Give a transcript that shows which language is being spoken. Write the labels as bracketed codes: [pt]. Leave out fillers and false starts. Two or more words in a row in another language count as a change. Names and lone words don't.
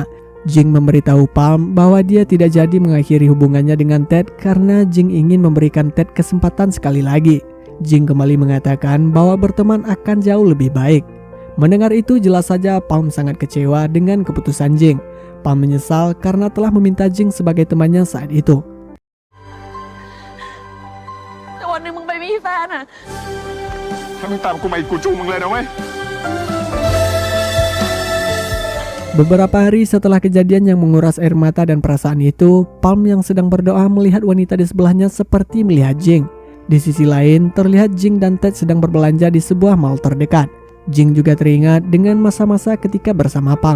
[id] Jing memberitahu Palm bahwa dia tidak jadi mengakhiri hubungannya dengan Ted karena Jing ingin memberikan Ted kesempatan sekali lagi. Jing kembali mengatakan bahwa berteman akan jauh lebih baik. Mendengar itu jelas saja Palm sangat kecewa dengan keputusan Jing. Palm menyesal karena telah meminta Jing sebagai temannya saat itu. [th] แต่วันหนึงมึงไปมีแฟนอะ ถ้ามึงตามกูมาอีกกูจูงมึงเลยนะเว้ย [id] Beberapa hari setelah kejadian yang menguras air mata dan perasaan itu, Palm yang sedang berdoa melihat wanita di sebelahnya seperti melihat Jing. Di sisi lain, terlihat Jing dan Ted sedang berbelanja di sebuah mall terdekat. Jing juga teringat dengan masa-masa ketika bersama Palm.